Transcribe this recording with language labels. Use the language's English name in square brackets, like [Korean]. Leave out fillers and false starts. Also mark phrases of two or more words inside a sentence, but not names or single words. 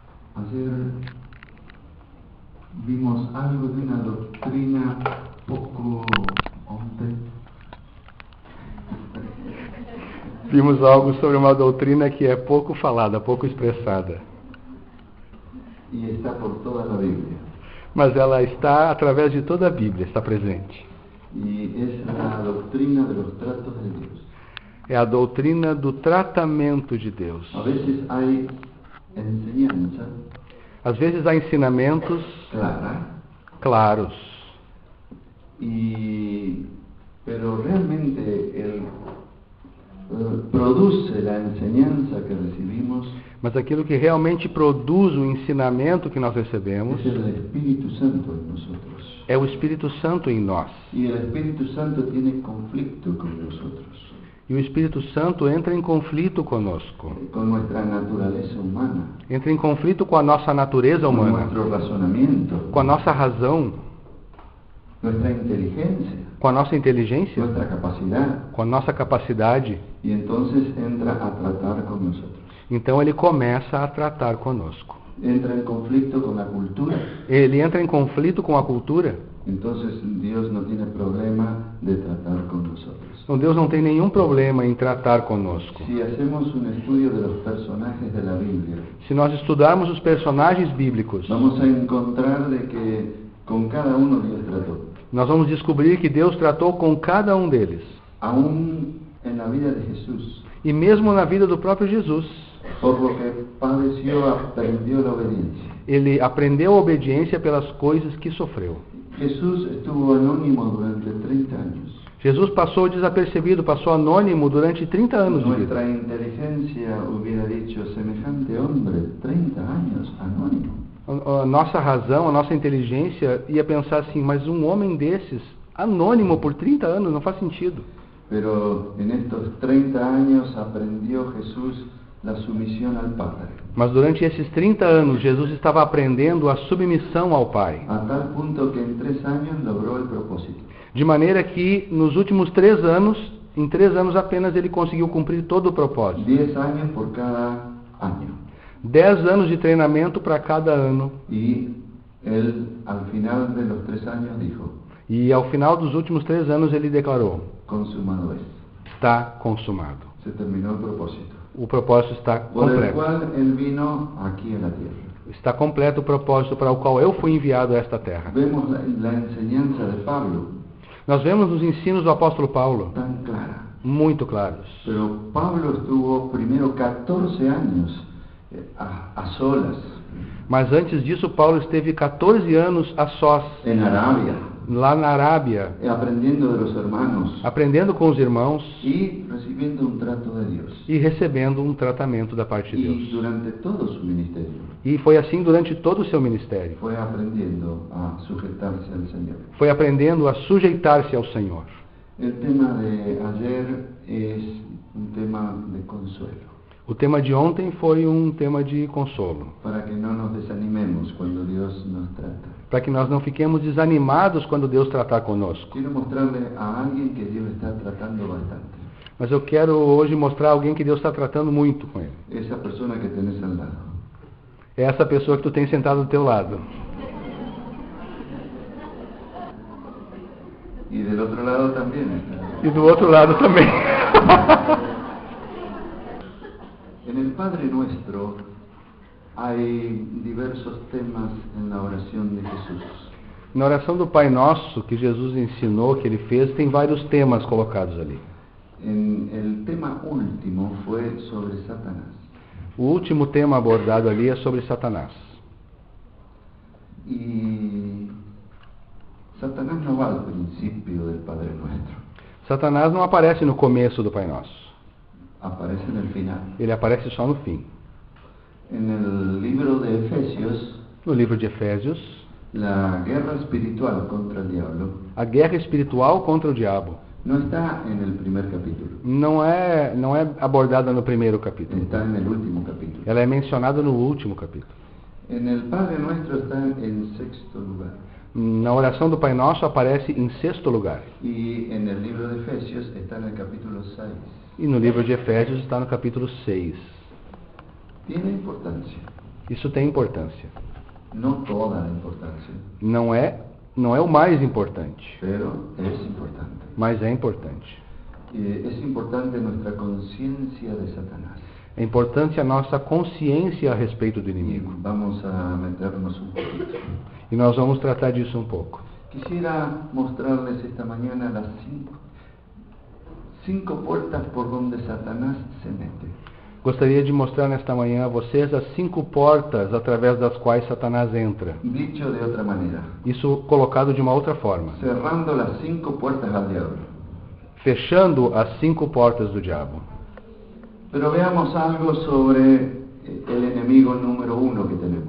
[Spanish] Ayer vimos algo de una doctrina poco... [Portuguese] ontem. Vimos algo sobre uma doutrina que é pouco falada, pouco expressada. [Spanish] Y está por toda la Biblia. [Portuguese] Mas ela está, através de toda a Bíblia, está presente. [Spanish] Y es la doctrina de los tratos de Dios. [Portuguese] É a doutrina do tratamento de Deus. [Spanish] A veces hay enseñanza [Portuguese] Às vezes há ensinamentos [Spanish] clara, [Portuguese] claros, [Spanish] pero realmente produce la enseñanza que recibimos [Portuguese] mas aquilo que realmente produz o ensinamento que nós recebemos [Spanish] es el Espíritu Santo en nosotros. [Portuguese] é o Espírito Santo em nós. [Spanish] Y el Espíritu Santo tiene conflicto con nosotros, [Portuguese] E o Espírito Santo entra em conflito conosco. [Spanish] con nuestra naturaleza humana, [Portuguese] Entra em conflito com a nossa natureza [Spanish] con [Portuguese] humana, [Spanish] nuestro razonamiento, [Portuguese] com a nossa razão, [Spanish] nuestra inteligencia, [Portuguese] com a nossa inteligência, [Spanish] nuestra capacidad, [Portuguese] com a nossa capacidade. [Spanish] y entonces entra a tratar con nosotros. [Portuguese] Então ele começa a tratar conosco. [Spanish] Entra en conflicto con la cultura. [Portuguese] Ele entra em conflito com a cultura. [Spanish] Entonces Dios no tiene problema de tratar con nosotros. [Portuguese] Então Deus não tem nenhum problema em tratar conosco. [Spanish] Si hacemos un estudio de los personajes de la Biblia, [Portuguese] Se nós estudarmos os personagens bíblicos, [Spanish] vamos a encontrar de que con cada uno Dios trató. [Portuguese] nós vamos descobrir que Deus tratou com cada um deles. [Spanish] Aún en la vida de Jesús, [Portuguese] E mesmo na vida do próprio Jesus, [Spanish] por lo que padeció, aprendió la obediencia. [Portuguese] ele aprendeu a obediência pelas coisas que sofreu. [Spanish] Jesús estuvo anónimo durante 30 años. [Portuguese] Jesus passou desapercebido, passou anônimo durante 30 anos de [Spanish] Nuestra [Portuguese] vida. [Spanish] inteligencia hubiera dicho, semejante hombre, 30 años anónimo. [Portuguese] A nossa razão, a nossa inteligência ia pensar assim, mas um homem desses, anônimo por 30 anos, não faz sentido. [Spanish] Pero en estos 30 años aprendió Jesús la sumisión al Padre, [Portuguese] Mas durante esses 30 anos, Jesus estava aprendendo a submissão ao Pai. [Spanish] a tal punto que en 3 años logró el propósito. [Portuguese] De maneira que nos últimos 3 anos, em 3 anos apenas, ele conseguiu cumprir todo o propósito. [Spanish] 10 años por cada año. [Portuguese] 10 anos de treinamento para cada ano. [Spanish] Y él al final de los 3 años dijo, [Portuguese] E ao final dos últimos 3 anos ele declarou, [Spanish] consumado es. [Portuguese] está consumado. [Spanish] Se terminó el propósito, [Portuguese] O propósito está [Spanish] por el [Portuguese] completo. [Spanish] cual él vino aquí a la tierra. [Portuguese] Está completo o propósito para o qual eu fui enviado a esta terra. [Spanish] Vemos la enseñanza de Pablo [Portuguese] Nós vemos nos ensinos do apóstolo Paulo, [Spanish] tan clara. [Portuguese] muito claros. [Spanish] Pero Pablo estuvo primero 14 años a solas [Portuguese] Mas antes disso, Paulo esteve 14 anos a sós, [Spanish] en Arabia, [Portuguese] lá na Arábia, [Spanish] aprendiendo de los hermanos [Portuguese] aprendendo com os irmãos [Spanish] y recibiendo un trato de Dios. [Portuguese] e recebendo um tratamento da parte de [Spanish] Y [Portuguese] Deus. [Spanish] durante todo su ministerio [Portuguese] E foi assim durante todo o seu ministério. [Spanish] fue aprendiendo a sujetarse al Señor. [Portuguese] Foi aprendendo a sujeitar-se ao Senhor. [Spanish] El tema de ayer es un tema de consuelo, [Portuguese] O tema de ontem foi um tema de consolo, [Spanish] para que no nos desanimemos cuando Dios nos trata. [Portuguese] para que nós não fiquemos desanimados quando Deus tratar conosco. [Spanish] Quiero mostrarle a alguien que Dios está tratando bastante. [Portuguese] Mas eu quero hoje mostrar alguém que Deus está tratando muito com ele. [Spanish] Esa persona que tenés al lado. [Portuguese] É essa pessoa que tu tem sentado do teu lado. [Spanish] Y del otro lado también está. [Portuguese] E do outro lado também. [Spanish] En el Padre Nuestro hay diversos temas en la oración de Jesús. [Portuguese] Na oração do Pai Nosso, que Jesus ensinou, que ele fez, tem vários temas colocados ali. [Spanish] El tema último fue sobre Satanás. [Portuguese] O último tema abordado ali é sobre Satanás. [Spanish] Y Satanás no va al principio del Padre Nuestro, [Portuguese] Satanás não aparece no começo do Pai Nosso. [Spanish] aparece en el final. [Portuguese] Ele aparece só no fim. [Spanish] En el libro de Efesios, [Portuguese] No livro de Efésios, [Spanish] la guerra espiritual contra el diablo [Portuguese] a guerra espiritual contra o diabo [Spanish] no está en el primer capítulo, [Portuguese] não é abordada no primeiro capítulo. [Spanish] está en el último capítulo. [Portuguese] Ela é mencionada no último capítulo. [Spanish] En el Padre Nuestro está en sexto lugar. [Portuguese] Na oração do Pai Nosso aparece em sexto lugar. [Spanish] Y en el libro de Efesios está en el capítulo 6. [Portuguese] E no livro de Efésios está no capítulo 6. [Spanish] Tiene importancia. [Portuguese] Isso tem importância. [Spanish] No toda la importancia, [Portuguese] Não é o mais importante, [Spanish] pero es importante. [Portuguese] mas é importante. [Spanish] Es importante nuestra conciencia de Satanás. [Portuguese] É importante a nossa consciência a respeito do [Spanish] Y [Portuguese] inimigo. [Spanish] vamos a meternos un poquito. [Portuguese] E nós vamos tratar disso um pouco. [Spanish] Quisiera mostrarles esta mañana las cinco puertas por donde Satanás se mete. [Portuguese] Gostaria de mostrar nesta manhã a vocês as 5 portas através das quais Satanás entra. [Spanish] Dicho de otra manera, [Portuguese] Isso colocado de uma outra forma. [Spanish] cerrando las 5 puertas al diablo. [Portuguese] Fechando as 5 portas do diabo. [Spanish] Pero veamos algo sobre el enemigo número 1 que tenemos.